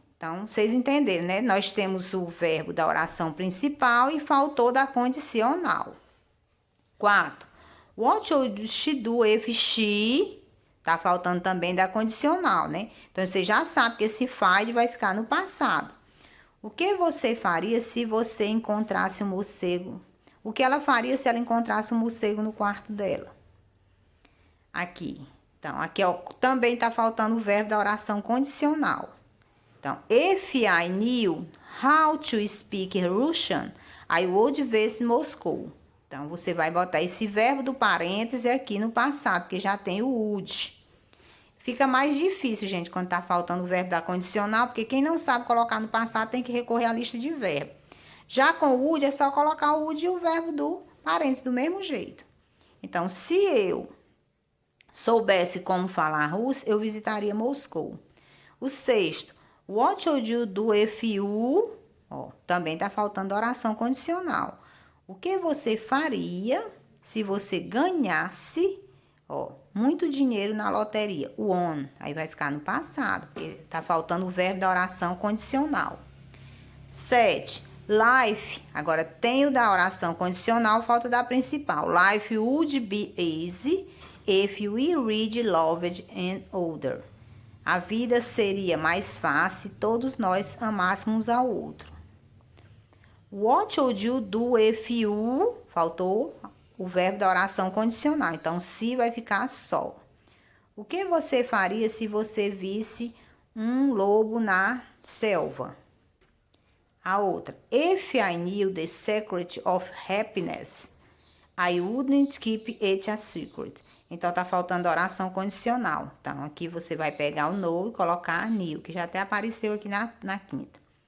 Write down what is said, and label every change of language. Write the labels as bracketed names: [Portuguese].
[Portuguese] Então, vocês entenderam, né? Nós temos o verbo da oração principal e faltou da condicional. 4. [English] What should she do if she... [Portuguese] Tá faltando também da condicional, né? Então, você já sabe que esse find vai ficar no passado. O que você faria se você encontrasse um morcego? O que ela faria se ela encontrasse um morcego no quarto dela? Aqui. Então, aqui ó, também tá faltando o verbo da oração condicional. Então, [English] if I knew how to speak Russian, I would visit Moscow. [Portuguese] Então, você vai botar esse verbo do parêntese aqui no passado, porque já tem o would. Fica mais difícil, gente, quando tá faltando o verbo da condicional, porque quem não sabe colocar no passado tem que recorrer à lista de verbo. Já com o would, é só colocar o would e o verbo do parêntese do mesmo jeito. Então, se eu soubesse como falar russo, eu visitaria Moscou. O 6º, [English] what should you do if you... [Portuguese] Ó, também tá faltando oração condicional. O que você faria se você ganhasse, ó, muito dinheiro na loteria? Won. Aí vai ficar no passado, porque tá faltando o verbo da oração condicional. 7. Life. Agora tem o da oração condicional, falta da principal. [English] Life would be easy if we read, loved and older. [Portuguese] A vida seria mais fácil se todos nós amássemos ao outro. [English] What should you do if you... [Portuguese] Faltou o verbo da oração condicional. Então, se vai ficar só. O que você faria se você visse um lobo na selva? A outra. [English] If I knew the secret of happiness, I wouldn't keep it a secret. [Portuguese] Então, tá faltando oração condicional. Então, aqui você vai pegar o know e colocar knew, que já até apareceu aqui na quinta.